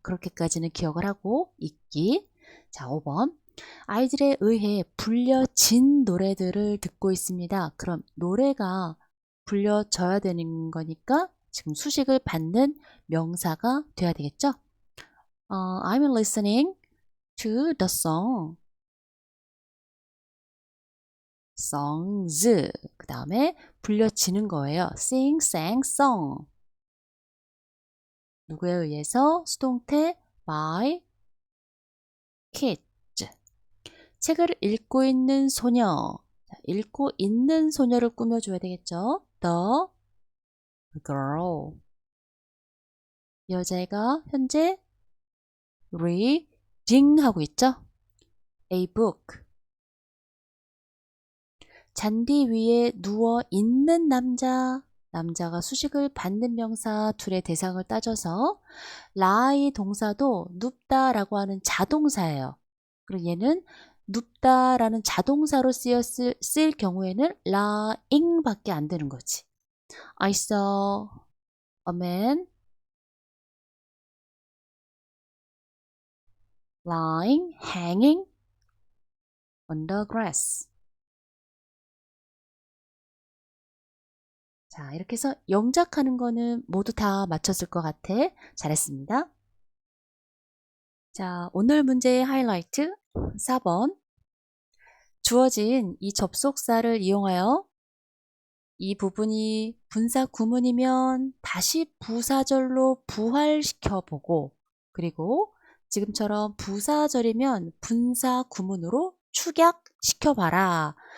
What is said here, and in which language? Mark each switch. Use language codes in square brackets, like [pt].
[ko] 그렇게까지는 기억을 하고 있기. 자, 5번. 아이들에 의해 불려진 노래들을 듣고 있습니다. 그럼 노래가 불려져야 되는 거니까 지금 수식을 받는 명사가 돼야 되겠죠? [en] I'm listening to the song. songs. [ko] 그 다음에 불려지는 거예요. [en] sing, sang, song. [ko] 누구에 의해서? 수동태 [en] by kids. [ko] 책을 읽고 있는 소녀. 읽고 있는 소녀를 꾸며줘야 되겠죠. [en] the girl. [ko] 여자애가 현재 reading 하고 있죠. [en] a book. [ko] 잔디 위에 누워 있는 남자. 남자가 수식을 받는 명사 둘의 대상을 따져서 lie 동사도 눕다라고 하는 자동사예요. 그리고 얘는 눕다라는 자동사로 쓰일 경우에는 lying 밖에 안 되는 거지. [en] I saw a man lying, hanging on the grass. [ko] 자, 이렇게 해서 영작하는 거는 모두 다 맞췄을 것 같아. 잘했습니다. 자, 오늘 문제의 하이라이트 4번. 주어진 이 접속사를 이용하여 이 부분이 분사 구문이면 다시 부사절로 부활시켜 보고 그리고 지금처럼 부사절이면 분사 구문으로 축약시켜 봐라.